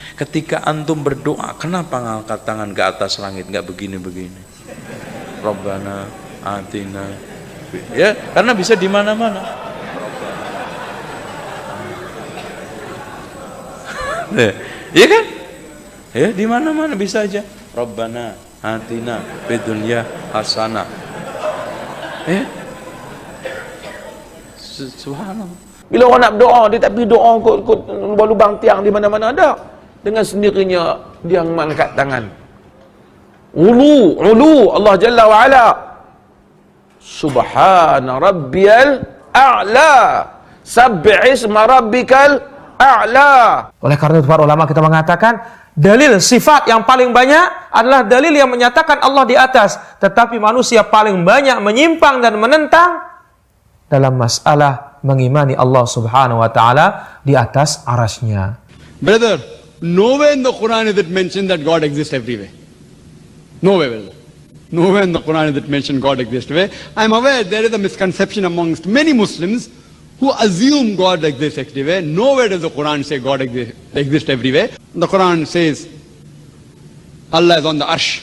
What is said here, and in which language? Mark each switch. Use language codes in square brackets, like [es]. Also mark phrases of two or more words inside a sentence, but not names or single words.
[id] Ketika antum berdoa, kenapa ngangkat tangan ke atas langit, nggak begini-begini? [ar] ربنا آتنا, [id] ya karena bisa di mana-mana. Iya kan? Ya di mana-mana bisa aja. [ar] ربنا آتنا في الدنيا حسنة. [id] Subhanallah. [ms] Bila orang nak berdoa, dia tak pergi doa kot lubang tiang di mana-mana, ada. Dengan sendirinya dia mengangkat tangan. [ar] علو الله جل وعلا. سبحان ربي الأعلى. سبح اسم ربك الأعلى. [id] Oleh karena itu para ulama kita mengatakan dalil sifat yang paling banyak adalah dalil yang menyatakan Allah di atas, tetapi manusia paling banyak menyimpang dan menentang dalam masalah mengimani Allah [ar] سبحانه وتعالى [id] di atas arasy-Nya. [en] Brother, nowhere in the Quran is it mentioned that God exists everywhere. Nowhere, brother. Nowhere in the Quran is it mentioned God exists everywhere. I am aware there is a misconception amongst many Muslims who assume God exists everywhere. Nowhere does the Quran say God exists everywhere. The Quran says Allah is on the arsh.